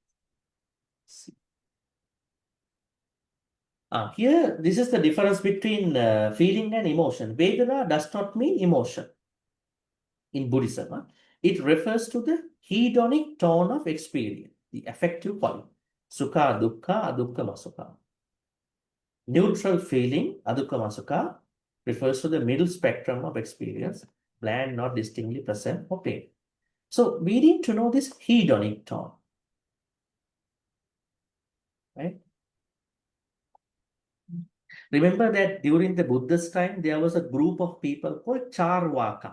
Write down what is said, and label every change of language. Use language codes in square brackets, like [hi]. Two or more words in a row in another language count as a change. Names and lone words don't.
[en] Here, this is the difference between feeling and emotion. Vedana does not mean emotion in Buddhism. It refers to the hedonic tone of experience, the affective quality. [pi] Sukha, dukkha, adukkha, sukha. [en] Neutral feeling, [pi] adukkha, sukha, [en] refers to the middle spectrum of experience, bland, not distinctly present, or pain. So we need to know this hedonic tone. Right? Remember that during the Buddha's time, there was a group of people called Charvaka.